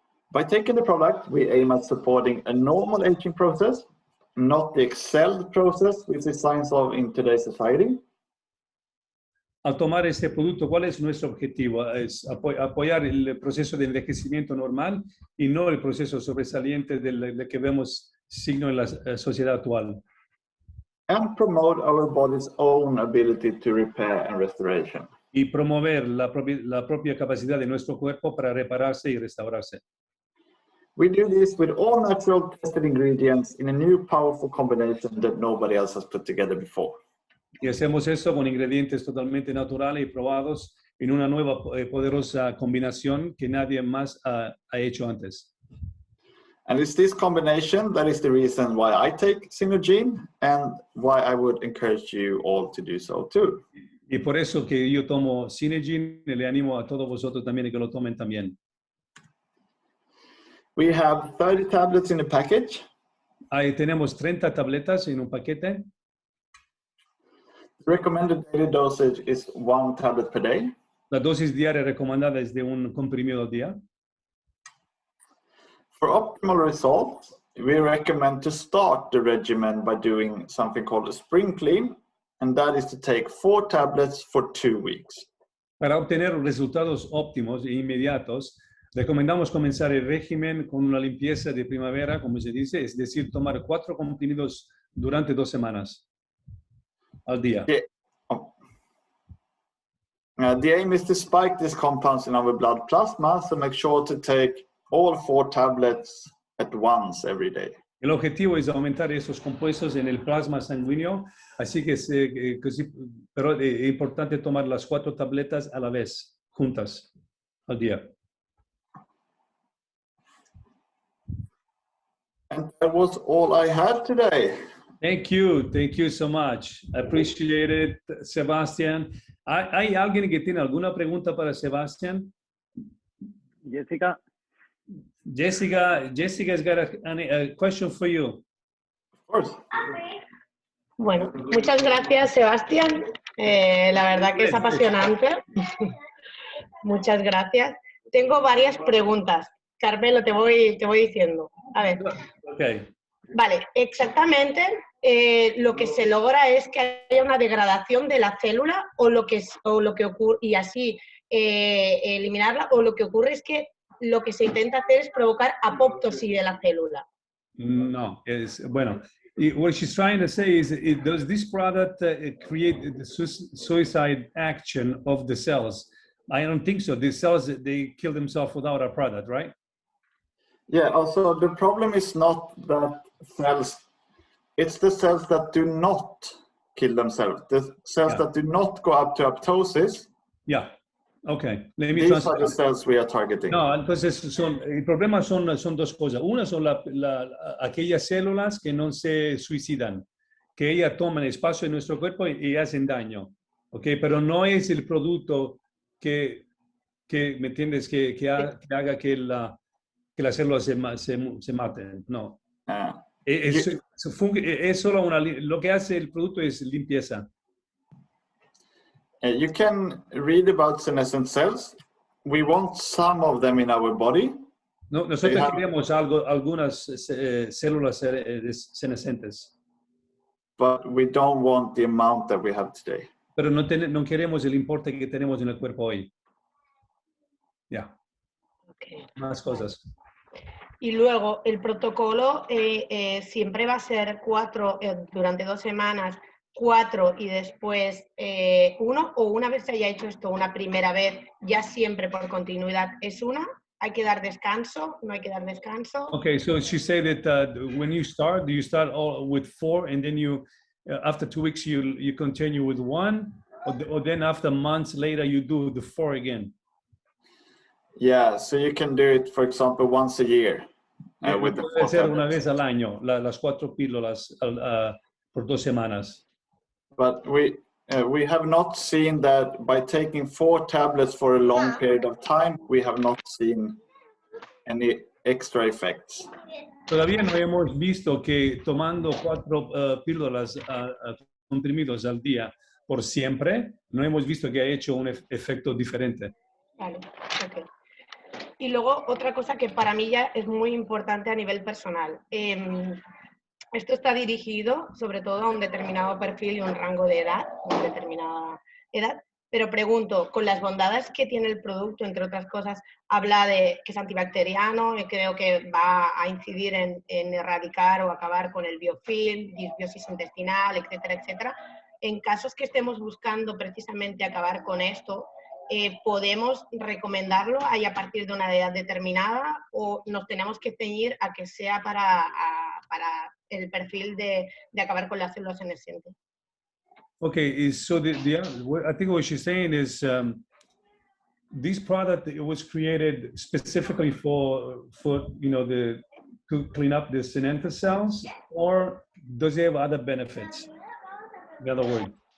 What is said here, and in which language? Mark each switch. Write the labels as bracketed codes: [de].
[en] By taking the product, we aim at supporting a normal aging process, not the excelled process which is signs of in today's society. [es] Al tomar este producto, ¿cuál es nuestro objetivo? Es apoyar el proceso de envejecimiento normal y no el proceso sobresaliente del que vemos signo en la sociedad actual. [en] And promote our body's own ability to repair and restoration. [es] Y promover la propia capacidad de nuestro cuerpo para repararse y restaurarse. [en] We do this with all natural tested ingredients in a new powerful combination that nobody else has put together before. [es] Y hacemos eso con ingredientes totalmente naturales y probados en una nueva poderosa combinación que nadie más ha hecho antes. [en] And it's this combination that is the reason why I take ZenoGene and why I would encourage you all to do so too. [es] Y por eso que yo tomo ZenoGene, le animo a todos vosotros también que lo tomen también. [en] We have 30 tablets in the package. [es] Ahí tenemos 30 tabletas en un paquete. [en] The recommended daily dosage is 1 tablet per day. [es] La dosis diaria recomendada es de un comprimido al día. [en] For optimal results, we recommend to start the regimen by doing something called a spring clean, and that is to take 4 tablets for 2 weeks. [es] Para obtener resultados óptimos e inmediatos, recomendamos comenzar el régimen con una limpieza de primavera, como se dice, es decir, tomar 4 comprimidos durante 2 semanas al día. [en] The aim is to spike these compounds in our blood plasma, so make sure to take all 4 tablets at once every day. [es] El objetivo es aumentar esos compuestos en el plasma sanguíneo, así que pero es importante tomar las 4 tabletas a la vez, juntas, al día. [en] And that was all I had today. Thank you so much. I appreciate it, Sebastián. [es] ¿Hay alguien que tiene alguna pregunta para Sebastián? Jessica. [en] Jessica's got a question for you. Of course. [es] Bueno, muchas gracias, Sebastián. La verdad que es apasionante. Muchas gracias. Tengo varias preguntas. Carmelo, te voy diciendo. A ver. [en] Okay. [es] Vale, exactamente lo que se logra es que haya una degradación de la célula o lo que ocurre, y así eliminarla, o lo que ocurre es que lo que se intenta hacer es provocar apoptosis de la célula. No, es bueno. [en] What she's trying to say is, does this product create the suicide action of the cells? I don't think so. The cells, they kill themselves without a product, right? Yeah, also the problem is not that cells, it's the cells that do not kill themselves, the cells that do not go up to apoptosis. Yeah, okay. Let me These are the cells we are targeting. [es] No, entonces el problema son dos cosas. Una son aquellas células que no se suicidan, que ellas toman espacio en nuestro cuerpo y hacen daño, ¿ok? Pero no es el producto que ¿me entiendes? Que haga que las células se maten, no. Es solo lo que hace el producto es limpieza. [en] You can read about senescent cells. We want some of them in our body. [es] No, nosotros queremos algunas células senescentes. [en] But we don't want the amount that we have today. [es] Pero no queremos el importe que tenemos en el cuerpo hoy. Ya. [en] Okay. [es] Más cosas. Y luego el protocolo siempre va a ser 4 durante 2 semanas, 4 y después 1, o una vez se haya hecho esto una primera vez, ya siempre por continuidad es una. Hay que dar descanso, no hay que dar descanso. [en] Okay, so she said that when you start, do you start all with 4 and then you, after 2 weeks, you continue with 1, or then after months later you do the 4 again? Yeah, so you can do it, for example, once a year. With the 4 [es] Puede ser una [en] tablets. [es] vez al año, las 4 píldoras por 2 semanas. [en] But we have not seen that by taking 4 tablets for a long period of time, we have not seen any extra effects. [es] Todavía no hemos visto que tomando 4 píldoras comprimidos al día por siempre, no hemos visto que ha hecho un efecto diferente. Vale, ok. Y luego otra cosa que para mí ya es muy importante a nivel personal. Esto está dirigido sobre todo a un determinado perfil y un rango de edad, una determinada edad, pero pregunto, con las bondades que tiene el producto, entre otras cosas, habla de que es antibacteriano, creo que va a incidir en erradicar o acabar con el biofilm, disbiosis intestinal, etcétera, etcétera. En casos que estemos buscando precisamente acabar con esto, ¿podemos recomendarlo ahí a partir de una edad determinada o nos tenemos que ceñir a que sea para el perfil de acabar con las células senescentes? [en] Okay, so I think what she's saying is this product, it was created specifically for to clean up the senescent cells, or does it have other benefits? In other words.